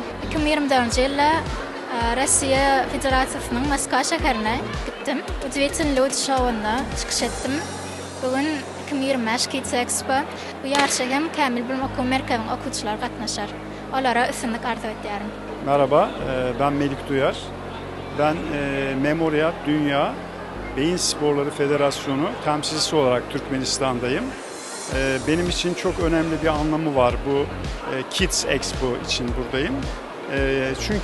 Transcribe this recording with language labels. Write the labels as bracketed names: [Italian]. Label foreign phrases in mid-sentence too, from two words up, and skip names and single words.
[Turkmen] 2024-nji ýylda Rossiya Federasiýasynyň Moskwa şäherine gitdim. Udwetsin Lod şowunda çykyş etdim. Bugün 2025 Kids Expo bu ýarşa hem Kämil bilim okuw merkeziniň okuwçylary gatnaşar. Olara üstünlik arz edýärim. [Turkish] Merhaba, ben Melik Duyar. Ben Memorial Dünya Beyin Sporları Federasyonu temsilcisi olarak Türkmenistan'dayım. Benim için çok önemli bir anlamı var bu Kids Expo için buradayım.